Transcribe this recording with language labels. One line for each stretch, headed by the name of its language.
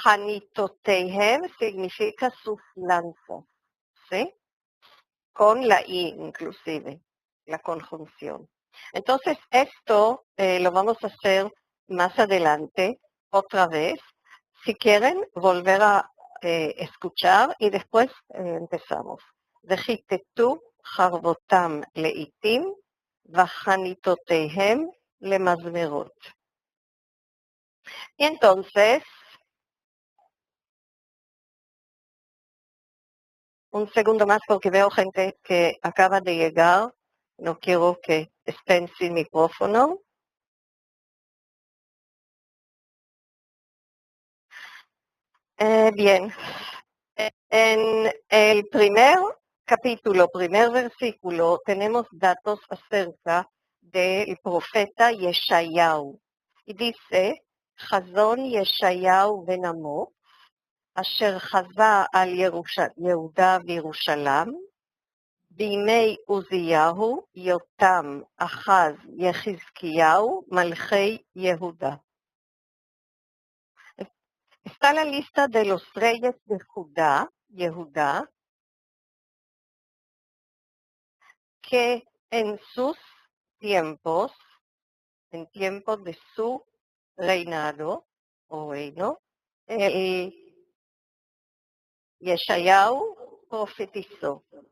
Spanish: Janitotehem significa sus lanzas, ¿sí? Con la I inclusive, la conjunción. Entonces esto lo vamos a hacer más adelante, otra vez. Si quieren volver a escuchar y después empezamos.
Hebrew: וחיטטו חרבותם לעיתים וחניתותיהם למזמרות.
Spanish: Y entonces, un segundo más porque veo gente que acaba de llegar. No quiero que estén sin micrófono. Bien. En el primer capítulo, primer versículo, tenemos datos acerca del profeta Yeshayahu. Y dice,
Hebrew: חזון ישעיהו בן אמוץ, אשר חזה על יהודה וירושלים, בימי עוזיהו, יותם, אחז, יחזקיהו, מלכי יהודה.
Spanish: Está la lista de los reyes de Judá, Yehuda, que en sus tiempos, en tiempos de su reinado o reino, el Yeshayahu profetizó.